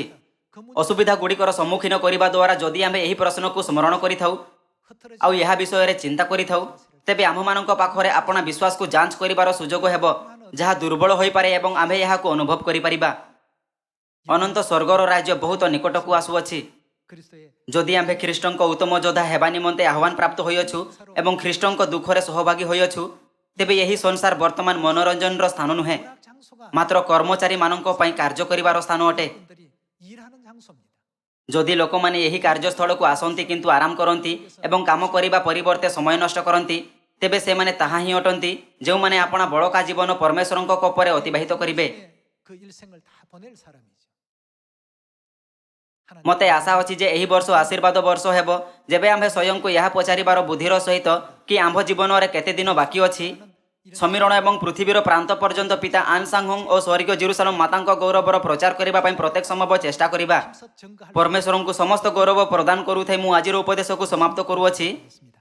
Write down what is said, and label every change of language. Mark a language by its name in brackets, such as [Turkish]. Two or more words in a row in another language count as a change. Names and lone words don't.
[Odia] ଅସୁବିଧା ଗୁଡ଼ିକର ସମ୍ମୁଖୀନ କରିବା ଦ୍ୱାରା ଯଦି ଆମ୍ଭେ ଏହି ପ୍ରଶ୍ନକୁ ସ୍ମରଣ କରିଥାଉ ଆଉ ଏହା ବିଷୟରେ ଚିନ୍ତା କରିଥାଉ, ତେବେ ଆମ୍ଭମାନଙ୍କ ପାଖରେ ଆପଣା ବିଶ୍ୱାସକୁ ଯାଞ୍ଚ କରିବାର ସୁଯୋଗ ହେବ, ଯାହା ଦୁର୍ବଳ ହୋଇପାରେ ଏବଂ ଆମ୍ଭେ ଏହାକୁ ଅନୁଭବ କରିପାରିବା। ଅନନ୍ତ ସ୍ୱର୍ଗର ରାଜ୍ୟ ବହୁତ ନିକଟକୁ ଆସୁଅଛି। [Korean] 그리스도의 [Odia] ଯଦି ଆମ୍ଭେ ଖ୍ରୀଷ୍ଟଙ୍କ ଉତ୍ତମ ଯୋଦ୍ଧା ହେବା ନିମନ୍ତେ ଆହ୍ୱାନ ପ୍ରାପ୍ତ ହୋଇଅଛୁ ଏବଂ ଖ୍ରୀଷ୍ଟଙ୍କ ଦୁଃଖରେ ସହଭାଗୀ ହୋଇଅଛୁ, ତେବେ ଏହି ସଂସାର ବର୍ତ୍ତମାନ ମନୋରଞ୍ଜନର ସ୍ଥାନ ନୁହେଁ, [Korean] 오락 장소가 [Odia] ମାତ୍ର କର୍ମଚାରୀମାନଙ୍କ ପାଇଁ କାର୍ଯ୍ୟ କରିବାର ସ୍ଥାନ ଅଟେ। [Korean] 분들이 일하는 장소입니다. [Odia] ଯଦି ଲୋକମାନେ ଏହି କାର୍ଯ୍ୟସ୍ଥଳକୁ ଆସନ୍ତି କିନ୍ତୁ ଆରାମ କରନ୍ତି ଏବଂ କାମ କରିବା ପରିବର୍ତ୍ତେ ସମୟ ନଷ୍ଟ କରନ୍ତି, ତେବେ ସେମାନେ ତାହା ହିଁ ଅଟନ୍ତି ଯେଉଁମାନେ ଆପଣା ବଳକା ଜୀବନ ପରମେଶ୍ୱରଙ୍କ କୋପରେ ଅତିବାହିତ କରିବେ। [Korean] 그 일생을 다 보낼 사람이죠. 하나님 [Odia] ମୋତେ ଆଶା ଅଛି ଯେ ଏହି ବର୍ଷ ଆଶୀର୍ବାଦ ବର୍ଷ ହେବ, ଯେବେ ଆମ୍ଭେ ସ୍ୱୟଂକୁ ଏହା ପଚାରିବାର ବୁଦ୍ଧିର ସହିତ କି ଆମ୍ଭ ଜୀବନରେ କେତେ ଦିନ ବାକି ଅଛି। ସମୀରଣ ଏବଂ ପୃଥିବୀର ପ୍ରାନ୍ତ ପର୍ଯ୍ୟନ୍ତ ପିତା ଆନସାଙ୍ଗହୁଙ୍ଗ ଓ ସ୍ୱର୍ଗୀୟ ଜେରୁସାଲେମ ମାତାଙ୍କ ଗୌରବର ପ୍ରଚାର କରିବା ପାଇଁ ପ୍ରତ୍ୟେକ ସମ୍ଭବ ଚେଷ୍ଟା କରିବା। [Korean] 정가할 [Odia] ପରମେଶ୍ୱରଙ୍କୁ ସମସ୍ତ ଗୌରବ ପ୍ରଦାନ କରୁଥାଇ ମୁଁ ଆଜିର ଉପଦେଶକୁ ସମାପ୍ତ କରୁଅଛି।